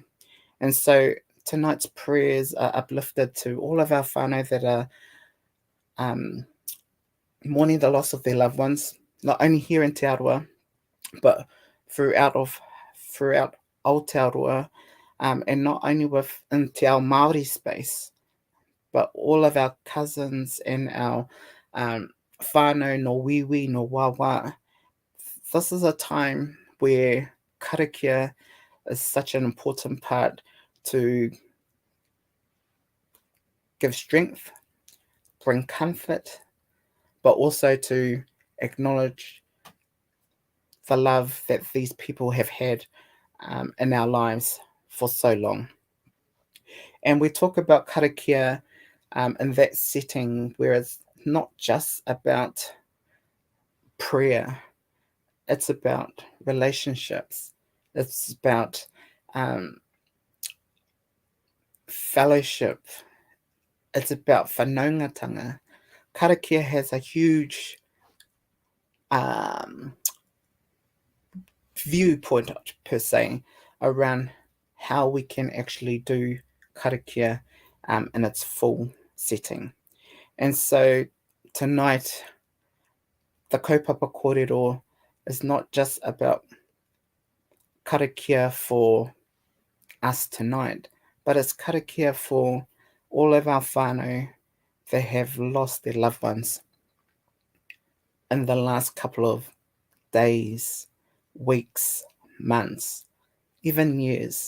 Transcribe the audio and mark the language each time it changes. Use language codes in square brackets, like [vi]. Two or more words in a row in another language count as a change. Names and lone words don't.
[en] And so tonight's prayers are uplifted to all of our whānau that are um, mourning the loss of their loved ones, not only here in Te Aroa, but throughout Aotearoa, and not only within [mi] Te Ao Māori [en] space, but all of our cousins and our whānau [mi] no wiwi no wawa. [en] This is a time where karakia is such an important part to give strength, bring comfort, but also to acknowledge the love that these people have had in our lives for so long. And we talk about karakia in that setting where it's not just about prayer, it's about relationships, it's about um, fellowship, it's about whanaungatanga. Karakia has a huge um, viewpoint, per se, around how we can actually do karakia in its full setting. And so tonight, the [mi] kaupapa kōrero [en] is not just about karakia for us tonight, but it's karakia for all of our whānau that have lost their loved ones in the last couple of days, weeks, months, even years.